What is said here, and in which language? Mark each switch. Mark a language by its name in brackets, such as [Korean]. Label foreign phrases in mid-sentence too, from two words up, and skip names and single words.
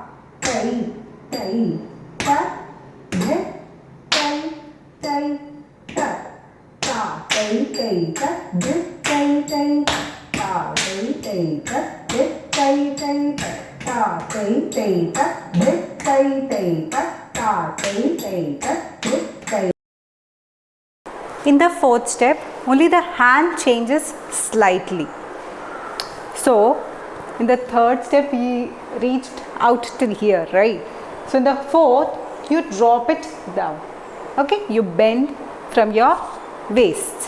[English] tai, tai, ta, dhe, tai, tai, ta, ta, tai, tai, ta, dhe, tai, tai, ta, tai, tai, ta, dhe, tai, tai, ta, ta, tai, tai, ta, dhe, tai, tai, ta, ta, tai, tai, ta, dhe, tai. In the fourth step, only the hand changes slightly. So, in the third step, we reached out till here, right? So, in the fourth, you drop it down. Okay, you bend from your waist.